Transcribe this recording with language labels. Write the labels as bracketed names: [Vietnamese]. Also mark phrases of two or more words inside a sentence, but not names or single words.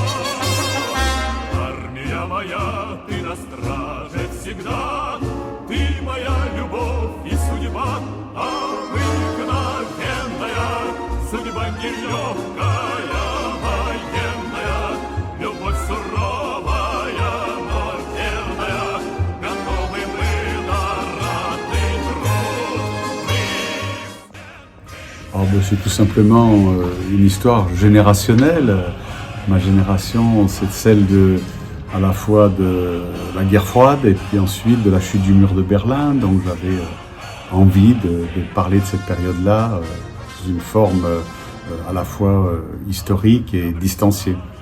[Russian] Армия моя, ты на страже всегда, ты моя любовь и судьба, обыкновенная, судьба нелегкая, военная, любовь суровая, но верная, готовы мы на ратный труд. [French] Alors, c'est tout simplement une histoire générationnelle. Ma génération, c'est celle à la fois de la guerre froide et puis ensuite de la chute du mur de Berlin. Donc j'avais envie de parler de cette période-là sous une forme à la fois historique et distanciée.